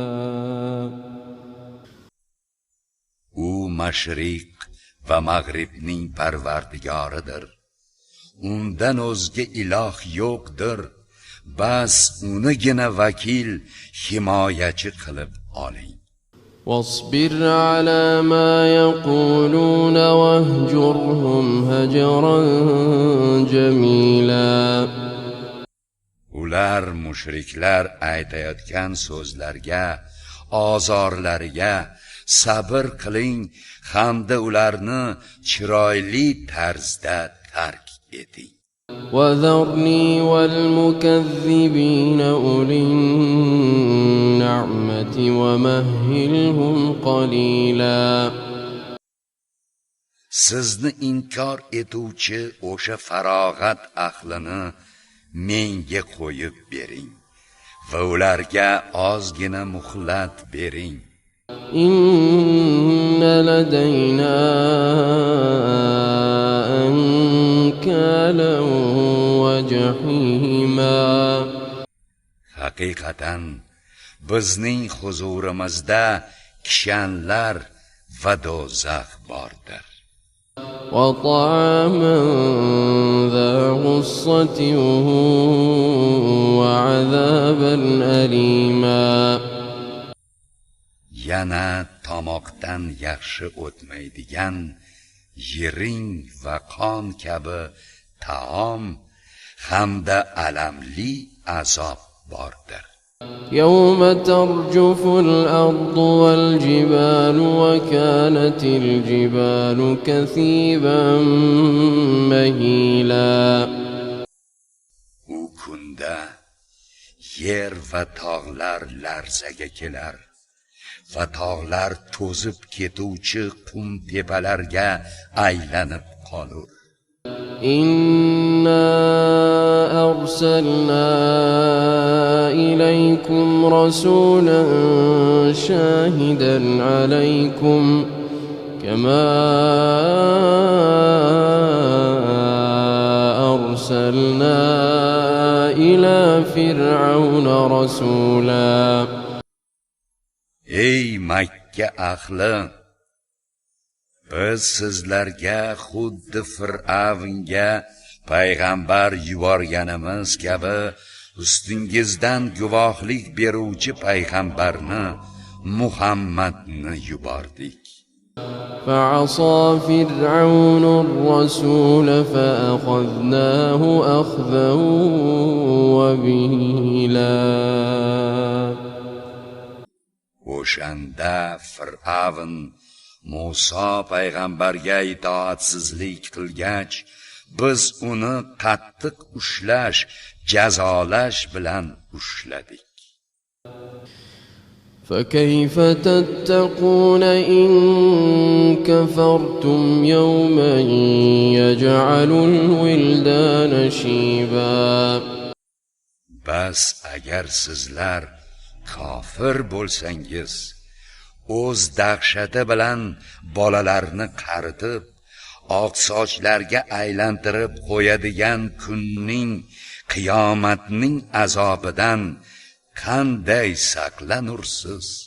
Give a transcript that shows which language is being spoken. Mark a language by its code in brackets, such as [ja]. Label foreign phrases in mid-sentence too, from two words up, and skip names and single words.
[uz] U mashriq va mag'ribning parvardigoridir. Undan o'zga iloh yo'qdir. Bas unigina vakil, himoyachi qilib oling. [ar] واصبر على ما يقولون واهجرهم هجرا جميلا. [uz] Ular mushriklar aytayotgan so'zlarga, ozorlariga sabr qiling hamda ularni chiroyli tarzda tark eting. [ar] وذرني والمكذبين أولي النعمة ومهلهم قليلا. [uz] Sizni inkor etuvchi o'sha farog'at ahlini menga qo'yib bering va ularga ozgina muhlat bering. [ar] إن لدينا أنكالا وجحيما. [uz] Haqiqatan bizning huzurimizda kishanlar va do'zax bordir. [ar] وطعاما ذا غصة وعذابا أليما. [uz] Yana tomoqdan yaxshi o'tmaydigan yiring va qon kabi taom hamda alamli azob bordir. [ar] يوم ترجف الأرض والجبال وكانت الجبال كثيبا مهيلا. [uz] U kunda yer va tog'lar larzaga kelar va tog'lar to'zib ketuvchi qum tepalarga aylanib qolur. [ar] إنا أرسلنا إليكم رسولا شاهدا عليكم كما أرسلنا إلى فرعون رسولا. [uz] Ey Makka ahli, biz sizlarga xuddi Fir'avnga payg'ambar yuborganimiz kabi ustingizdan guvohlik beruvchi payg'ambarni Muhammadni yubordik. [ar] فعصى فرعون الرسول فأخذناه أخذا وبيلا. [uz] O'shanda Fir'avn Musa payg'ambarga itoatsizlik qilgach, biz uni qattiq ushlash, jazolash bilan ushladik. [ar] فكيف تتقون إن كفرتم يوما يجعل الولدان شيبا. [uz] Bas agar sizlar kofir bo'lsangiz, o'z dahshati bilan bolalarni qaritib, oq sochlarga aylantirib qo'yadigan kunning, qiyomatning azobidan qanday saqlanursiz?